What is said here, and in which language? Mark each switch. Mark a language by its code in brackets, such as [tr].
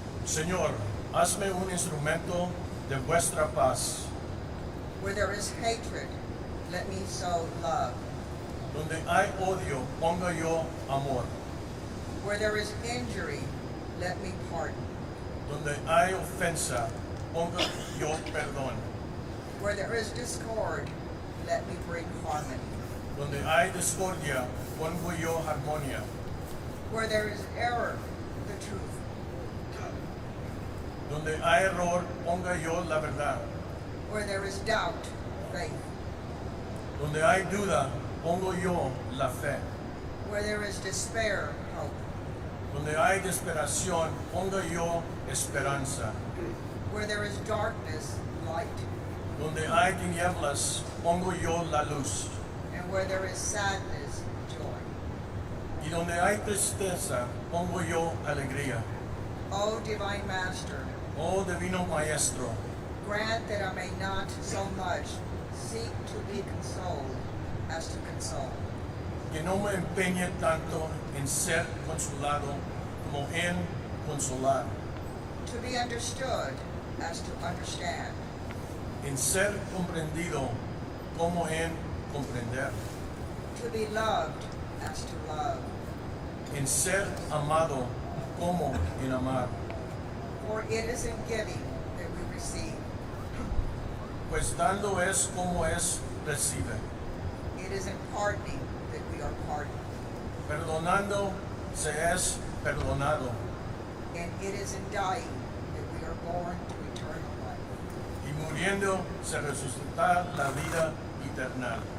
[es] Señor, hazme un instrumento de vuestra paz. [en] Where there is hatred, let me sow love. [es] Donde hay odio, ponga yo amor. [en] Where there is injury, let me pardon. [es] Donde hay ofensa, ponga yo perdón. [en] Where there is discord, let me bring harmony. [es] Donde hay discordia, pongo yo armonía. [en] Where there is error, the truth. [es] Donde hay error, ponga yo la verdad. [en] Where there is doubt, faith. [es] Donde hay duda, pongo yo la fe. [en] Where there is despair, hope. [es] Donde hay desesperación, ponga yo esperanza. [en] Where there is darkness, light. [es] Donde hay tinieblas, pongo yo la luz. [en] And where there is sadness, joy. [es] Y donde hay tristeza, pongo yo alegría. [en] O Divine Master, [es] Oh Divino Maestro, [en] grant that I may not so much seek to be consoled as to console. [es] que no me empeñe tanto en ser consolado como en consolar, [en] To be understood as to understand. [es] en ser comprendido como en comprender, [en] To be loved as to love. [es] en ser amado como en amar. [en] For it is in giving that we receive. [es] Pues dando es como es recibe, [en] It is in pardoning that we are pardoned. [es] perdonando se es perdonado, [en] And it is in dying that we are born to eternal life. [es] y muriendo se resucita la vida eterna.